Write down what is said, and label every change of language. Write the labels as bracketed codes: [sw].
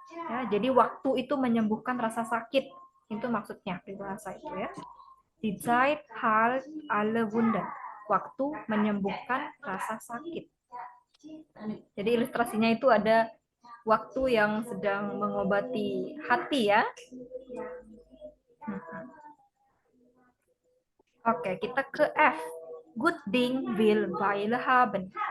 [id] Ya, jadi waktu itu menyembuhkan rasa sakit. Itu maksudnya peribahasa itu ya. [de] Die Zeit heilt alle Wunden. [id] Waktu menyembuhkan rasa sakit. Jadi ilustrasinya itu ada waktu yang sedang mengobati hati ya. Oke, kita ke F. [de] Good Ding will Weile haben.